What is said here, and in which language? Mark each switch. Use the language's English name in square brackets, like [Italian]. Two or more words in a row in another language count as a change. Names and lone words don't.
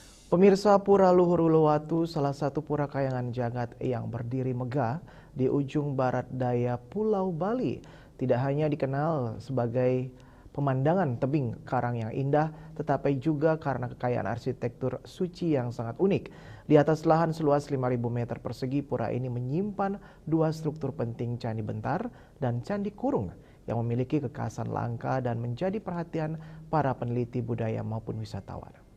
[Indonesian] Pemirsa, Pura Luhur Uluwatu, salah satu pura kayangan jagat yang berdiri megah di ujung barat daya Pulau Bali, tidak hanya dikenal sebagai pemandangan tebing karang yang indah, tetapi juga karena kekayaan arsitektur suci yang sangat unik. Di atas lahan seluas 5.000 meter persegi, pura ini menyimpan dua struktur penting, Candi Bentar dan Candi Kurung, yang memiliki kekhasan langka dan menjadi perhatian para peneliti budaya maupun wisatawan.